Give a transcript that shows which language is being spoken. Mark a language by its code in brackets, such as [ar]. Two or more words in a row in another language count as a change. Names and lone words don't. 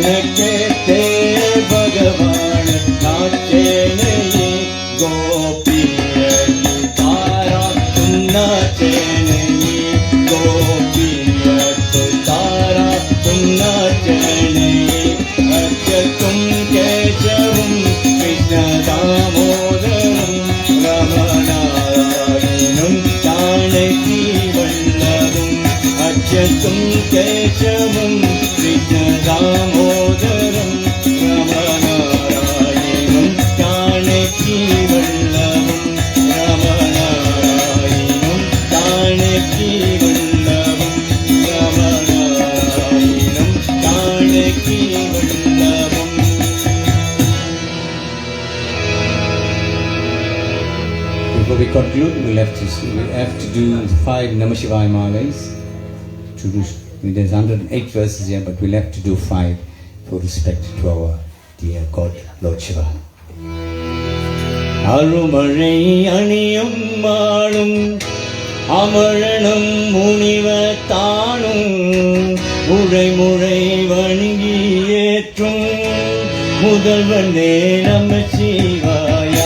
[hi] कहते भगवान नाचे नहीं, गोपिया तारा तुम नाचे नहीं, गोपिया तारा तुम नाचे नहीं। [sa] अच्युतं केशवं कृष्ण दामोदरं रामनारायणं जानकीवल्लभम् अच्युतं केशवं कृष्ण दामोदरं रामनारायणं जानकीवल्लभम् रामनारायणं जानकीवल्लभम् रामनारायणं जानकीवल्लभम्। [en] Before we conclude, we have to do 5 [sa] नमः शिवाय [en] Malas. There's 108 verses here, but we'll have to do 5 for respect to our dear God, Lord Shiva. [ta] அருமழை அணியும் மாளும் அமரனும் முனிவர் தானும் உழைமுறை வணங்கி ஏற்றும் முதல்வனே நம சிவாயா.